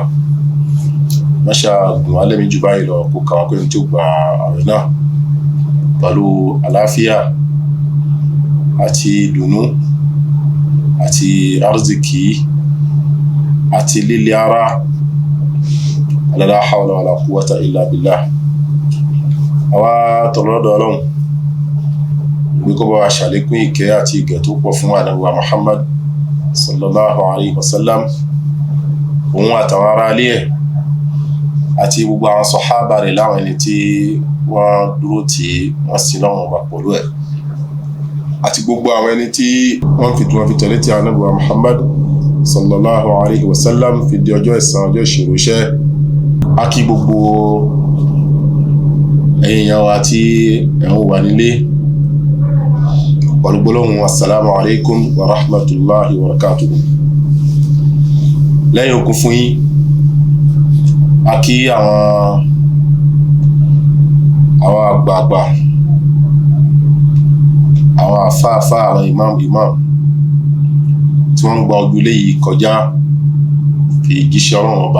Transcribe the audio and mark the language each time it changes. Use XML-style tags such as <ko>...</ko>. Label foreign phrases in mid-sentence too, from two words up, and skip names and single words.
<yo>Máṣá gùn alẹ́mí jù báyìí lọ kó kàwọn pé tí ó gba àwẹ̀ náà pẹ̀lú àlàáfíà àti ìdùnnú àti arziki àti líle ara.</yo> <ar>لا حول ولا قوة إلا بالله.</ar> <yo>Àwa tọrọ lọ́dọ̀ Ọlọ́run bí kó bá wa ṣàlékún ìkẹ́ àti ìgẹ̀ tó pọ̀ fún Ànábì wa Muhammad</yo> <ar>صلى الله عليه وسلم,</ar> <yo>òun àtàwọn ará ilé ẹ̀ àti gbogbo àwọn sàhábà rẹ̀ láwọn ẹni tí wọ́n dúró tí wọ́n sin lọ́wọ́ ọba pẹ̀lú ẹ̀, àti gbogbo àwọn ẹni tí wọ́n fi tẹ̀lé tí Ànábì wa Muhammad</yo> <ar>صلى الله عليه وسلم</ar> <yo>fi di ọjọ́ ẹ̀san, ọjọ́ ìṣirò iṣẹ́. A kí gbogbo èèyàn wa tí ẹ̀hún wà nílé pẹ̀lú gbólóhùn</yo> <ar>السلام عليكم ورحمة الله وبركاته.</ar> <yo>Lẹ́yìn okun fún yín, a kí àwọn àgbààgbà, àwọn àfáàfá, àwọn imam tí wọ́n ń gba ojúlé yìí kọjá fi jíṣẹ́ Ọlọ́run ọba.</yo>